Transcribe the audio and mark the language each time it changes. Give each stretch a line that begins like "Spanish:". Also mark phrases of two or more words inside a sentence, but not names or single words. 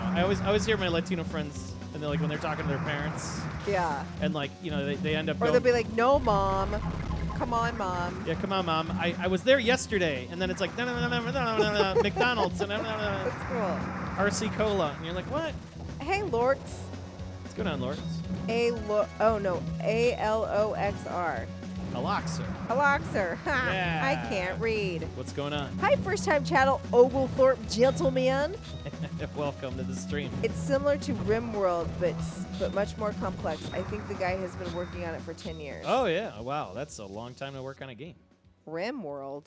English: I always hear my Latino friends, and they're like when they're talking to their parents, Yeah. and like they end up Or going, they'll be like, "No, mom. Come on, mom." yeah, come on, mom. I was there yesterday, and then it's like McDonald's and That's cool. RC Cola, and you're like, what? Hey, Lorx. What's going on, Lord? ALOXR. Aloxer. Aloxer. Ha. Yeah. I can't read. What's going on? Hi, first-time channel Oglethorpe gentleman. Welcome to the stream. It's similar to RimWorld, but much more complex. I think the guy has been working on it for 10 years. Oh yeah, wow, that's a long time to work on a game. RimWorld.